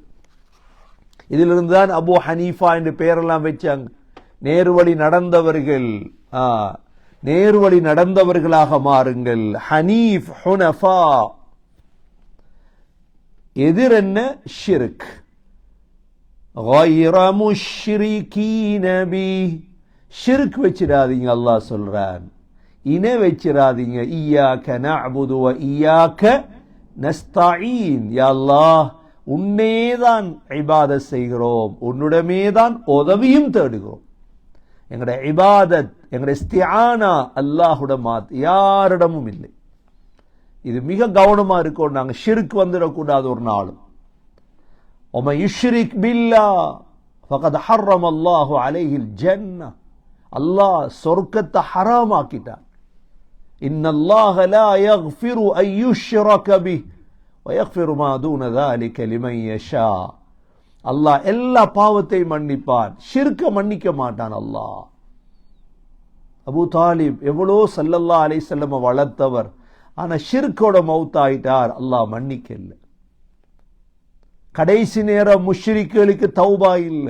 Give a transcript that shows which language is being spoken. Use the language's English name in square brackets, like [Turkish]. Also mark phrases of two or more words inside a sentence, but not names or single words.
[Tamil] இதிலிருந்து தான் அபு ஹனீஃபா என்று பெயரெல்லாம் வச்சாங்க. நேர்வழி நடந்தவர்கள், நேர்வழி நடந்தவர்களாக மாறுங்கள். ஹனீஃப், ஹுனஃபா. எதிர் என்ன? ஷிர்க். [Arabic] غَيْرَ مُشْرِكِينَ بِهِ [Tamil] ஷிர்க் வச்சிடாதீங்க. அல்லாஹ் சொல்றான், இணை வச்சிடாதீங்க. [Arabic] إياك نعبد وإياك نستعين. [Tamil] யா அல்லாஹ், உன்னேதான் இபாதத் செய்கிறோம், உன்னிடமேதான் உதவியும் தேடுகிறோம். எங்களுடைய இபாதத், எங்களுடைய இஸ்திஆனா அல்லாஹ்வுடைய யாரிடமும் இல்லை. இது மிக கவனமா இருக்கோம். நாங்க ஷிர்க் வந்துடக்கூடாது ஒரு நாளும். [Arabic] وَمَن يُشْرِكْ بِاللَّهِ فَقَدْ حَرَّمَ اللَّهُ عَلَيْهِ الْجَنَّةَ. [Tamil] அல்லாஹ் சொர்க்கத்தை ஹராமாக்கிட்டான். [Arabic] إِنَّ اللَّهَ لَا يَغْفِرُ أَن يُشْرَكَ بِهِ وَيَغْفِرُ مَا دُونَ ذَلِكَ لِمَن يَشَاءُ. [Tamil] அல்லாஹ் எல்லா பாவத்தையும் மன்னிப்பான், ஷிர்க்க மன்னிக்க மாட்டான் அல்லாஹ். அபூ தாலிப் எவ்வளோ [Arabic] صلى الله عليه وسلم [Tamil] வளர்த்தவர், ஆனா ஷிர்க்கோட மௌத்தாயிட்டார், அல்லாஹ் மன்னிக்கல. கடைசி நேரம் முஷ்ரிக்குகளுக்கு தௌபா இல்லை.